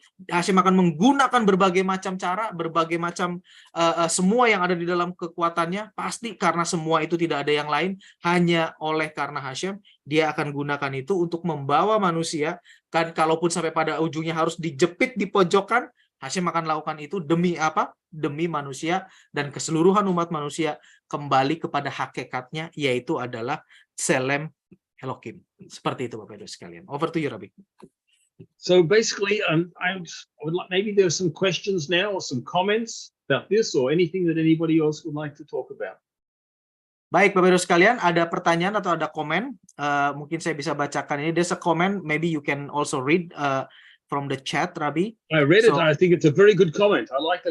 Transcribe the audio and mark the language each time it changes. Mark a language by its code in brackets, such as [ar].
[id] Hashem akan menggunakan berbagai macam cara, berbagai macam semua yang ada di dalam kekuatannya, pasti karena semua itu tidak ada yang lain, hanya oleh karena Hashem, dia akan gunakan itu untuk membawa manusia, kan kalaupun sampai pada ujungnya harus dijepit di pojokan, Hashem akan lakukan itu demi apa? Demi manusia dan keseluruhan umat manusia kembali kepada hakikatnya, yaitu adalah Selem Elohim. Seperti itu Bapak Ibu sekalian. [en] Over to you, Rabbi. So basically, I would like, maybe there's some questions now or some comments about this or anything that anybody else would like to talk about. [id] Baik, Bapak Ibu sekalian, ada pertanyaan atau ada komen? Mungkin saya bisa bacakan ini. [en] There's a comment, maybe you can also read from the chat, Rabbi. I read it. So, I think it's a very good comment. I like the